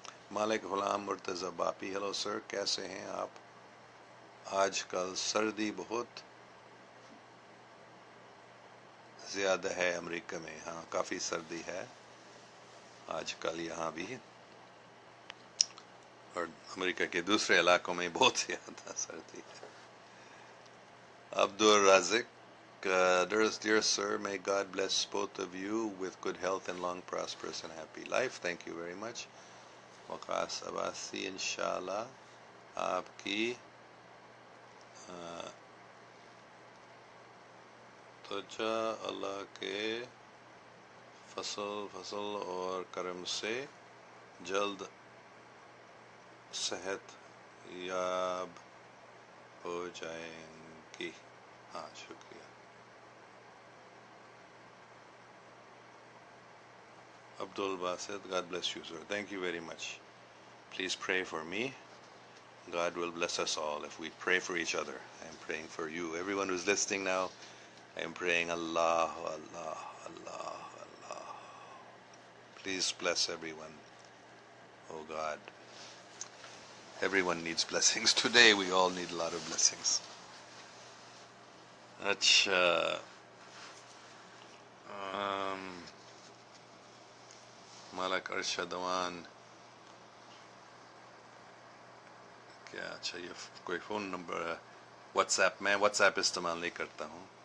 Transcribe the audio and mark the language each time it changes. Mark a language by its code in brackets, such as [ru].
[ur] مالک Ghulam Murtaza باپی، hello sir, کیسے ہیں آپ؟ آج کل سردی بہت زیادہ ہے امریکہ میں. ہاں، کافی سردی ہے آج کل یہاں بھی، اور امریکہ کے دوسرے علاقوں میں بہت زیادہ سردی ہے. [en] Abdul Razzaq, dear sir, may God bless both of you with good health and long, prosperous and happy life. Thank you very much. [ur] وقاص عباسی، انشاءاللہ آپ کی توجہ اللہ کے فضل اور کرم سے جلد صحت یاب ہو جائیں گی. ہاں، شکریہ. [en] Abdul Basit, God bless you sir. Thank you very much. Please pray for me. God will bless us all if we pray for each other. I am praying for you. Everyone who's listening now, I am praying Allah, Allah, Allah, Allah. Please bless everyone. Oh God. Everyone needs blessings. Today we all need a lot of blessings. [ur] اچھا، مالک ارشد اوان، کیا؟ اچھا، یہ کوئی phone number ہے؟ What's app, میں what's app استعمال نہیں کرتا ہوں.